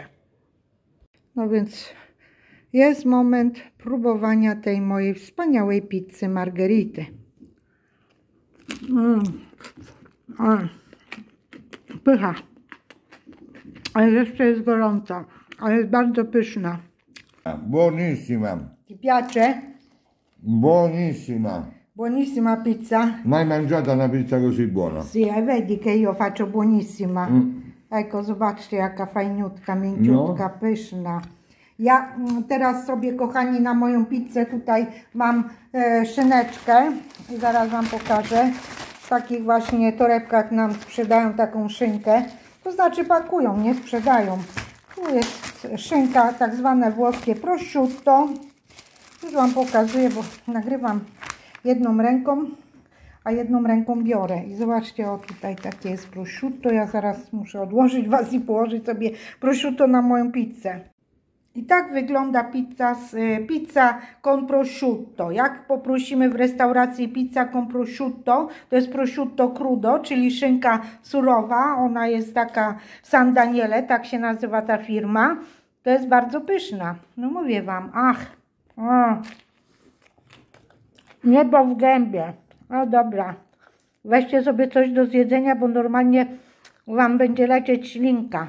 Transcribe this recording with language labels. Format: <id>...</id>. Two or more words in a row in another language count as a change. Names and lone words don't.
<pl>No więc jest moment próbowania tej mojej wspaniałej pizzy margherity. Pycha. Ale jeszcze jest gorąca, ale jest bardzo pyszna.</pl> <it>Buonissima. Ti piace? Buonissima. Buonissima pizza? Mai mangiata una pizza così buona? Sì, vedi che io faccio buonissima. Ecco,</it> <pl>zobaczcie, jaka fajniutka, mięciutka, pyszna. Ja teraz sobie, kochani, na moją pizzę tutaj mam szyneczkę i zaraz Wam pokażę. W takich właśnie torebkach nam sprzedają taką szynkę. To znaczy pakują, nie sprzedają. Tu jest szynka, tak zwane włoskie prosciutto. Już Wam pokazuję, bo nagrywam jedną ręką. a jedną ręką biorę. I zobaczcie, o tutaj takie jest prosciutto. Ja zaraz muszę odłożyć Was i położyć sobie prosciutto na moją pizzę. I tak wygląda</pl> <it>pizza con prosciutto.</it> <pl>Jak poprosimy w restauracji</pl> <it>pizza con prosciutto,</it> <pl>to jest</pl> <it>prosciutto crudo,</it> <pl>czyli szynka surowa. Ona jest taka w San Daniele, tak się nazywa ta firma. To jest bardzo pyszna. No mówię Wam, niebo w gębie. No dobra, weźcie sobie coś do zjedzenia, bo normalnie Wam będzie lecieć ślinka.</pl>